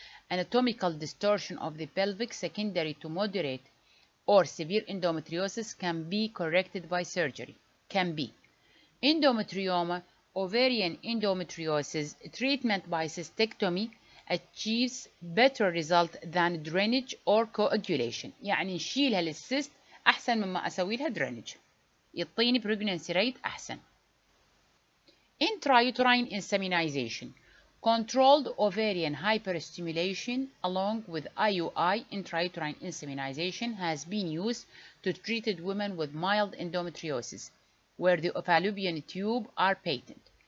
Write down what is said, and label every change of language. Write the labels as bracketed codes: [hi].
[en] Anatomical distortion of the pelvic secondary to moderate or severe endometriosis can be corrected by surgery. Endometrioma, ovarian endometriosis, treatment by cystectomy achieves better result than drainage or coagulation. [ar] يعني نشيلها للسيست أحسن مما أسوي لها drainage. يعطيني [en] pregnancy rate [ar] أحسن. [en] Intrauterine insemination. Controlled ovarian hyperstimulation along with IUI, intrauterine insemination, has been used to treat women with mild endometriosis, where the fallopian tube are patent.